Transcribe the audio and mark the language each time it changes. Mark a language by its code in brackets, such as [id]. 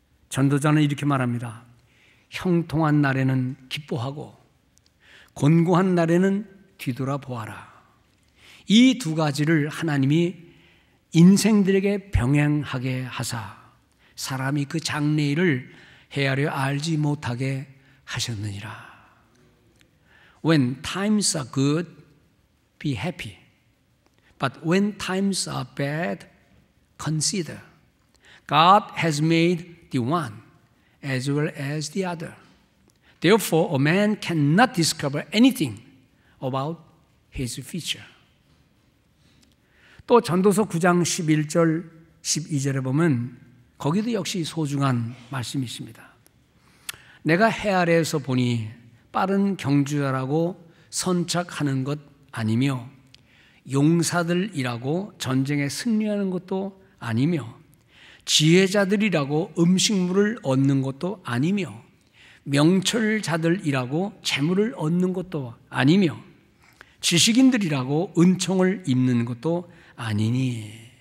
[ko] 전도자는 이렇게 말합니다. 형통한 날에는 기뻐하고 곤고한 날에는 뒤돌아보아라. 이 두 가지를 하나님이 인생들에게 병행하게 하사 사람이 그 장래일을 헤아려 알지 못하게 하셨느니라. [en] When times are good, be happy. But when times are bad, consider. God has made the one as well as the other. Therefore, a man cannot discover anything about his future. [ko] 또 전도서 9장 11절, 12절에 보면 거기도 역시 소중한 말씀이 있습니다. 내가 해 아래에서 보니 빠른 경주자라고 선착하는 것 아니며 용사들이라고 전쟁에 승리하는 것도 아니며 지혜자들이라고 음식물을 얻는 것도 아니며 명철자들이라고 재물을 얻는 것도 아니며 지식인들이라고 은총을 입는 것도 아니니.